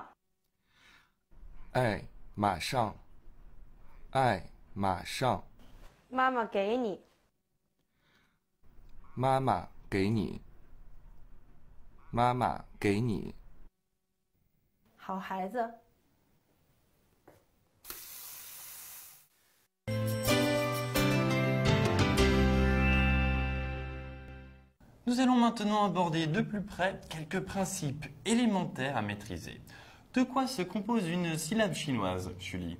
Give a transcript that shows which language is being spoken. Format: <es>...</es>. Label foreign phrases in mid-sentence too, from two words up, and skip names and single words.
<zh>哎，马上。哎，马上。妈妈给你。妈妈给你。妈妈给你。好孩子。</zh> <fr>Nous allons maintenant aborder de plus près quelques principes élémentaires à maîtriser. De quoi se compose une syllabe chinoise, Julie?</fr>